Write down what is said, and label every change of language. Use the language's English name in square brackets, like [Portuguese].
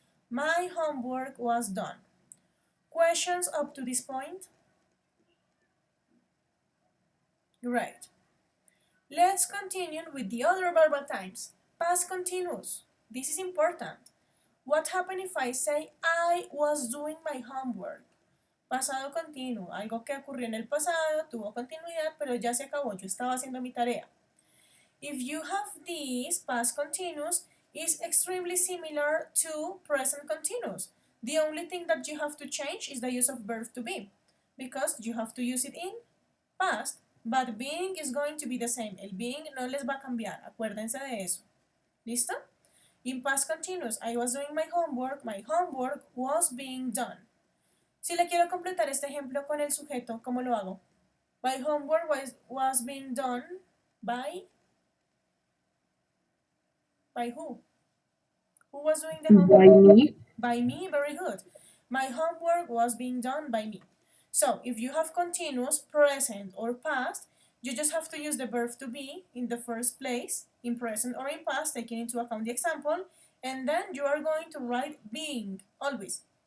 [English] My homework was done. Questions up to this point? Great. Let's continue with the other verbal types. Past continuous. This is important. What happened if I say I was doing my homework? [Spanish] Pasado continuo, algo que ocurrió en el pasado, tuvo continuidad, pero ya se acabó, yo estaba haciendo mi tarea. [English] If you have this, past continuous is extremely similar to present continuous. The only thing that you have to change is the use of verb to be, because you have to use it in past, but being is going to be the same. [Spanish] El being no les va a cambiar, acuérdense de eso. ¿Listo? [English] In past continuous, I was doing my homework was being done. [Spanish] Si le quiero completar este ejemplo con el sujeto, ¿cómo lo hago? [English] My homework was being done by who? Who was doing the homework? By me. By me, very good. My homework was being done by me. So, if you have continuous, present, or past, you just have to use the verb to be in the first place, in present or in past, taking into account the example, and then you are going to write being, always.